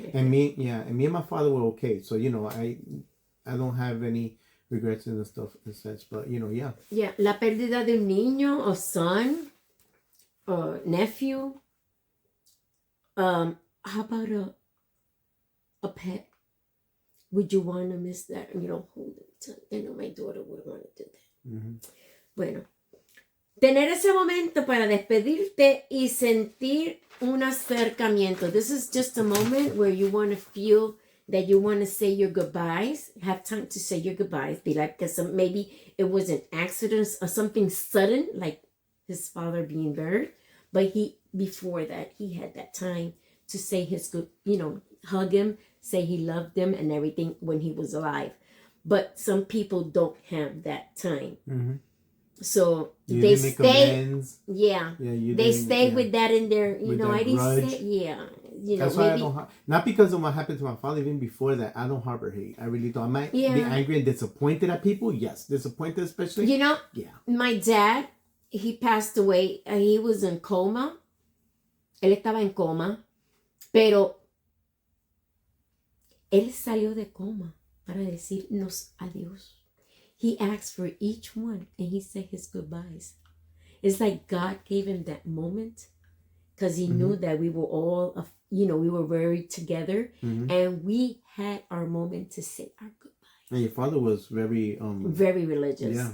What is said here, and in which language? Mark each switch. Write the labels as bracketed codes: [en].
[en] And me and my father were okay. So, I don't have any regrets in the stuff and such, but, yeah. [es] Yeah, la pérdida de un niño, [en] a son, or nephew. How about a pet? Would you want to miss that? Hold it. I know my daughter would want to do that. Mm-hmm. [es] Bueno, tener ese momento para despedirte y sentir un acercamiento. [en] This is just a moment where you want to feel that you want to say your goodbyes, have time to say your goodbyes, be like, because maybe it was an accident or something sudden, like his father being buried, but before that, he had that time to say his good, hug him, say he loved him and everything when he was alive. But some people don't have that time. Mm-hmm. So they stay. They stay with that in their, I didn't say, that's why I don't. Not because of what happened to my father. Even before that, I don't harbor hate. I really don't. I might be angry and disappointed at people. Yes, disappointed especially. My dad, he passed away. He was in coma. [es] Él estaba en coma, pero él salió de coma para decirnos adiós. [en] He asked for each one and he said his goodbyes. It's like God gave him that moment because he knew that we were all, we were very together and we had our moment to say our goodbyes. And your father was very religious. Yeah.